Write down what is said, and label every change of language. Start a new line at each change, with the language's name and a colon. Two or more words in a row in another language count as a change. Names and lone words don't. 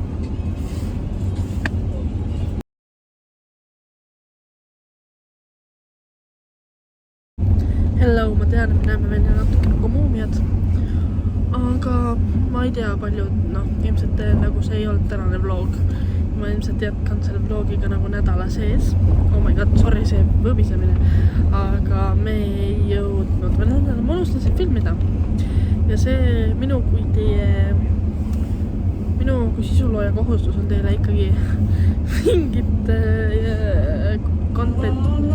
Estonian: Hello, ma tean, et me näeme välja natuke nagu muumiad, aga ma ei tea palju, ilmselt nagu see ei olnud tänane vlog. Ma ilmselt jätkan selle vlogiga nagu nädala sees.
English: Oh my god,
Estonian: sorry see võbisemine. Aga me ei jõudnud veel nädala, ma unustasin filmida. Ja see minu kui sisulooja kohustus on teile ikkagi mingit content.